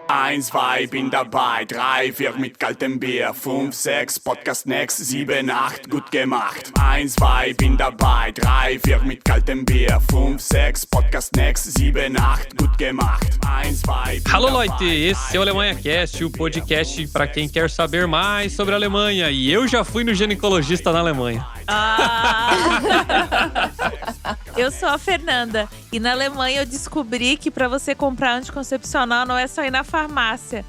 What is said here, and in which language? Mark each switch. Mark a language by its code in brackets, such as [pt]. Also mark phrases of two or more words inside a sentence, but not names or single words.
[de] 1, 2, bin dabei, 3, 4 mit kaltem Bier, 5, 6, [en] Podcast next, [de] 7, 8, gut gemacht. 1, 2, bin dabei, 3, 4 mit kaltem Bier, 5, 6, [en] Podcast next, [de] 7, 8, gut gemacht. 1, 2, Alô, Leute, [pt] esse é o Alemanha Cast, o podcast para quem quer saber mais sobre a Alemanha. E eu já fui no ginecologista na Alemanha. Eu sou a Fernanda e na Alemanha eu descobri que para você comprar anticoncepcional não é só ir na farmácia.